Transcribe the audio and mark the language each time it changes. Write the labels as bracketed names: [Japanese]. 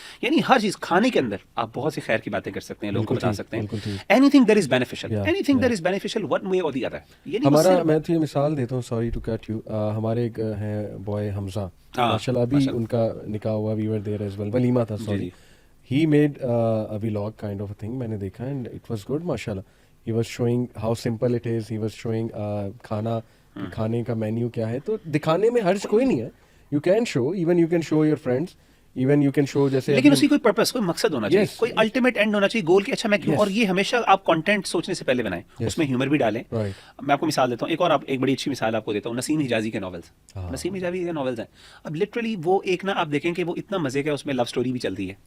[Urdu] یعنی ہر چیز, کھانے کے اندر آپ بہت سی خیر کی باتیں کر سکتے ہیں, لوگوں کو بتا سکتے ہیں. [English] Anything that is beneficial one way اور the other. [Urdu] ہمارا, میں تو یہ مثال دیتا ہوں, [English] sorry to cut you, [Urdu] ہمارے ایک ہیں بوائے حمزہ, ماشاءاللہ ابھی ان کا نکاح ہوا, [English] we were there as well, [Urdu] ولیمہ تھا, sorry. [English] He made a vlog kind of a thing, [Urdu] میں نے دیکھا, [English] and it was good ماشاءاللہ. He was showing how simple it is. He was showing [Urdu] کھانے کا مینیو کیا ہے, تو دکھانے میں حرج کوئی نہیں ہے. [English] You can show, even you can show your friends, even you can show جیسے, [Urdu] لیکن اس کی کوئی پرپس, کوئی مقصد ہونا چاہیے, کوئی الٹیمیٹ اینڈ ہونا چاہیے, گول کہ اچھا میں کیوں. اور یہ ہمیشہ آپ کنٹینٹ سوچنے سے پہلے بنائیں, اس میں ہیومر بھی ڈالیں. میں آپ کو مثال دیتا ہوں, ایک بڑی اچھی مثال آپ کو دیتا ہوں, نسیم حجازی کے ناولز. نسیم حجازی کے ناولز ہیں, اب لٹرلی وہ ایک نا, آپ دیکھیں کہ وہ اتنا مزے کا, اس میں لو اسٹوری بھی چلتی ہے.